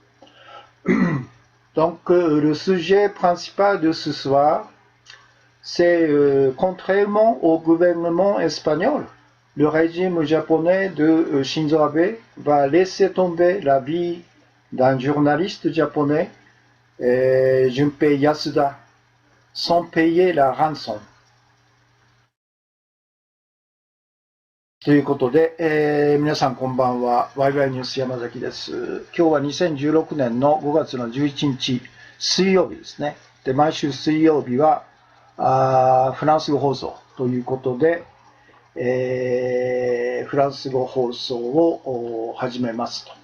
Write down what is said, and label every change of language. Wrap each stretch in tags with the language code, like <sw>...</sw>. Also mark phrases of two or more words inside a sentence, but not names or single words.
<fr>Donc le sujet principal de ce soir, c'est contrairement au gouvernement espagnol, le régime japonais de Shinzo Abe va laisser tomber la vie d'un journaliste japonais, Junpei Yasuda, sans payer la rançon.</fr> <ja>ということで、皆さんこんばんは。ワイワイニュース山崎です。今日は2016年の5月の11日、水曜日ですね。で、毎週水曜日は、フランス語放送ということで、フランス語放送を始めますと。</ja>